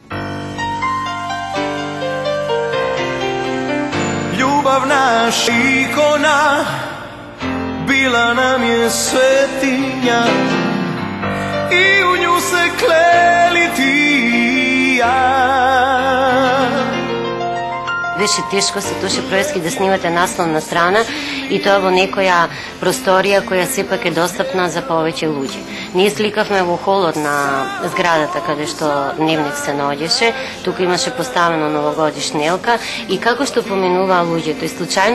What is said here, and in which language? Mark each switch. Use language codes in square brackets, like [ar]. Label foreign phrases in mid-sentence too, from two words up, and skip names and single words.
[sr] Ljubav naša ikona bila nam je svetinja, i u nju se kleli ti i ja. [mk] беше тешко со Тоше Проески да снимате насловна страна и тоа во некоја просторија која сепак е достапна за повеќе луѓе. Ние сликавме во холот на зградата каде што Дневник се наоѓаше, тука имаше поставено новогодишна елка и како што поменуваа луѓето, и случајно